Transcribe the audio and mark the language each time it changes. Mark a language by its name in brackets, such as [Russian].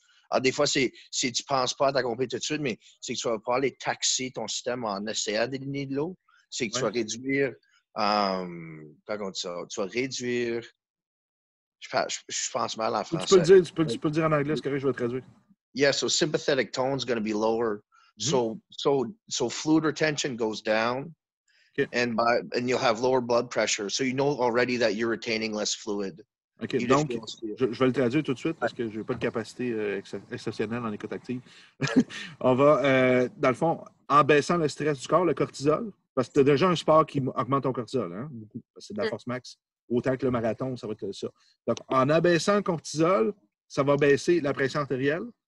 [French] Alors, des fois, tu ne penses pas à ta compé tout de suite, mais c'est que tu vas pas aller taxer ton système en essayant d'éliminer de l'eau. C'est que tu vas réduire, comment on dit ça? Tu vas réduire, je pense mal en français. Tu peux le dire en anglais, c'est correct, je vais traduire. [English] Yeah, so sympathetic tone is going to be lower. So fluid retention goes down, and you'll have lower blood pressure. So you know already that you're retaining less fluid. OK. [French] Donc, je vais le traduire tout de suite parce que je n'ai pas de capacité exceptionnelle en écoute active. On va, dans le fond, en baissant le stress du corps, le cortisol, parce que tu as déjà un sport qui augmente ton cortisol, hein, beaucoup. C'est de la force max. Autant que le marathon, ça va être ça. Donc, en abaissant le cortisol, ça va baisser la pression artérielle.